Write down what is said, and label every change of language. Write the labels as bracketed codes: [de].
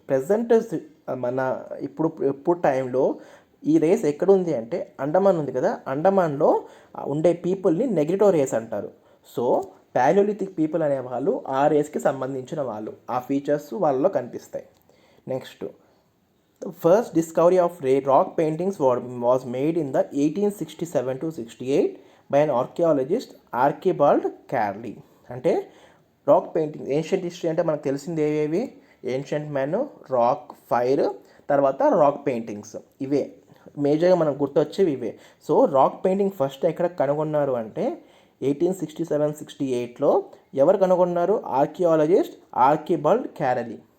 [te] Present మన ఇప్పుడు టైంలో ఈ రేస్ ఎక్కడుంది అంటే అండమాన్ ఉంది కదా, అండమాన్లో ఉండే పీపుల్ని నెగ్రిటో రేస్ అంటారు. సో పాలియోలిథిక్ పీపుల్ అనేవాళ్ళు ఆ రేస్కి సంబంధించిన వాళ్ళు, ఆ ఫీచర్స్ వాళ్ళలో కనిపిస్తాయి. [en] Next, the first discovery of rock paintings was made in the 1867-68 by an archaeologist Archibald Carli. [te] అంటే రాక్ పెయింటింగ్, ఏన్షియంట్ హిస్టరీ అంటే మనకు తెలిసింది ఏవేవి, ఏన్షియంట్ మ్యాన్, రాక్, ఫైర్, తర్వాత రాక్ పెయింటింగ్స్, ఇవే మేజర్గా మనకు గుర్తొచ్చేవి ఇవే. సో రాక్ పెయింటింగ్ ఫస్ట్ ఎక్కడ కనుగొన్నారు అంటే 1867-68లో ఎవరు కనుగొన్నారు, ఆర్కియాలజిస్ట్ ఆర్కిబల్డ్ క్యారలీ.